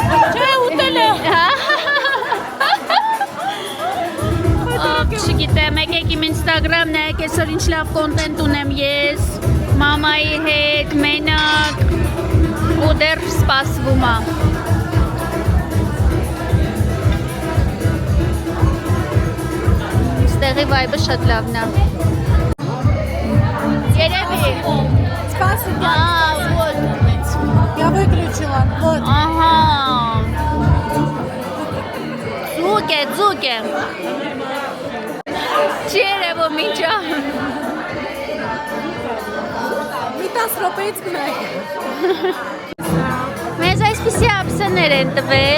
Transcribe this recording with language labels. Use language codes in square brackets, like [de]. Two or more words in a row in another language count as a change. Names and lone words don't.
[hy] Չէ, ուտել է։ Չգիտեմ, եկեք իմ Instagram նայեք, այսօր ինչ լավ կոնտենտ ունեմ ես, մամայի հետ, մենակ, ու դեռ սպասվում է։ Ստեղի վայբը շատ լավն է։ Երևի։ [ru] Спасибо. Вот։ Я выключила. Вот. [hy] Ահա։ Ձուկ է։ Չի երևում ինչա։ Մի 10 րոպեից կնայեք։ Մեզ այսպիսի ափսեներ են տվել։